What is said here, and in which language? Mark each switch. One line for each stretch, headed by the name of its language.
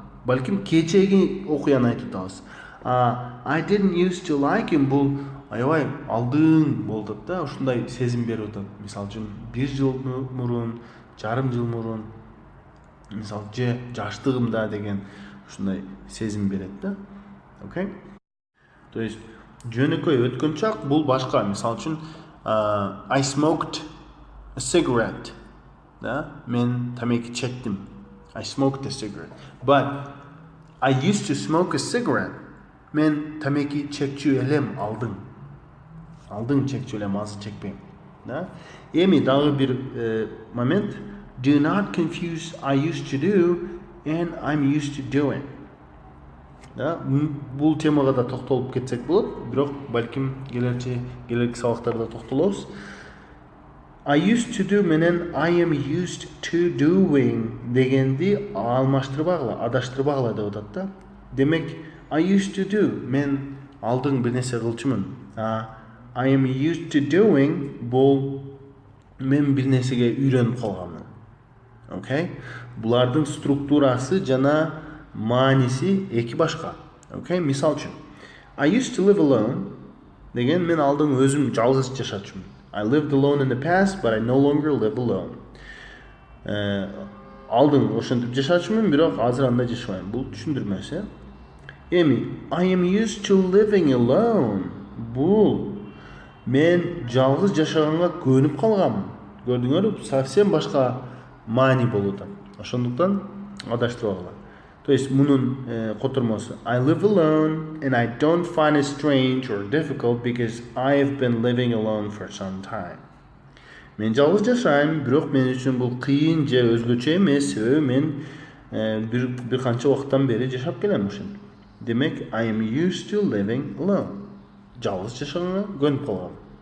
Kyrgyz: Балким кечеги окуяны айтып атабыз.
English: I didn't used to like him
Kyrgyz: бул аябай алдың болуп да, ушундай сезим берип атат. Мисал үчүн 1 жыл мурун, жарым жыл мурун, мисал же жаштыгымда деген ушундай сезим берет да. Окей? То есть жөнөкөй өткөн чак бул башка. Мисал үчүн
English: I smoked a cigarette.
Kyrgyz: Да? Мен тамеки чектим.
English: I smoked a cigarette. But I used to smoke a cigarette.
Kyrgyz: Мен тамеки чекчү элем алдың. Алдың чекчү элем, азыр чекпейм. Да? Эми дагы бир момент.
English: Do not confuse I used to do and I'm used to doing. Да?
Kyrgyz: Бул темага да токтолуп кетсек болот, бирок балким келерки сабактарда токтолобуз.
English: I used to do
Kyrgyz: менен
English: I am used to doing
Kyrgyz: дегенди алмаштырбагыла, адаштырбагыла деп атат да. Демек
English: I used to do
Kyrgyz: мен алдың бир нерсе кылчумун.
English: I am used to doing
Kyrgyz: бул мен бир нерсеге үйрөнүп калганмын.
English: Okay?
Kyrgyz: Булардын структурасы жана мааниси эки башка.
English: Okay?
Kyrgyz: Мисал үчүн
English: I used to live alone
Kyrgyz: деген мен алдың өзүм жалгыз жашачумун.
English: I lived alone in the past, but I no longer live alone.
Kyrgyz: Алдың ошентип жашачумун, бирок азыр андай жашабайм. Бул түшүндүрмөсү. Эми
English: I am used to living alone.
Kyrgyz: Бул мен жалгыз жашаганга көнүп калганмын. Көрдүңөрбү? Совсем башка маани болуп атат. Ошондуктан адаштырбагыла.
English: То есть мунун котормосу I live alone and I don't find it strange or difficult because I have been living alone for some time.
Kyrgyz: Мен жалгыз жашайм, бирок мен үчүн бул кыйын же өзгөчө эмес, себеби мен бир канча убакыттан бери жашап келем ошентип. Демек
English: I am used to living alone.
Kyrgyz: Жалгыз жашаганга көнүп калгам.